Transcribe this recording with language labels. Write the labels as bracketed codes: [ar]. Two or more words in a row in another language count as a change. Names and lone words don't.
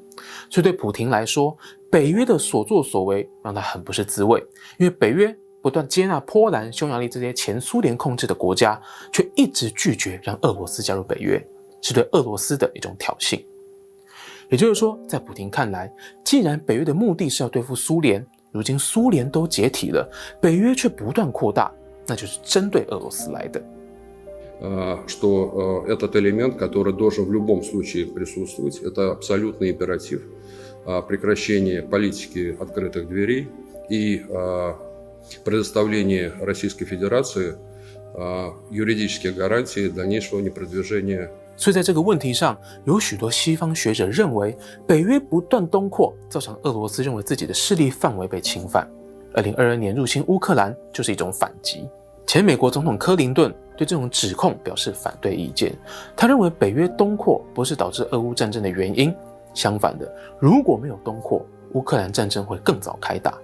[zh] 所以对普廷来说，北约的所作所为让他很不是滋味，因为北约不断接纳波兰、匈牙利这些前苏联控制的国家，却一直拒绝让俄罗斯加入北约，是对俄罗斯的一种挑衅。也就是说，在普廷看来，既然北约的目的是要对付苏联，如今苏联都解体了，北约却不断扩大，那就是针对俄罗斯来的。 [ru] Что этот элемент, который должен в любом случае присутствовать, это абсолютный императив, прекращение политики открытых дверей и предоставление Российской Федерации юридических гарантий дальнейшего непродвижения. [zh] 所以在这个问题上，有许多西方学者认为，北约不断东扩，造成俄罗斯认为自己的势力范围被侵犯。2022年入侵乌克兰就是一种反击。前美国总统柯林顿对这种指控表示反对意见，他认为北约东扩不是导致俄乌战争的原因，相反的，如果没有东扩，乌克兰战争会更早开打。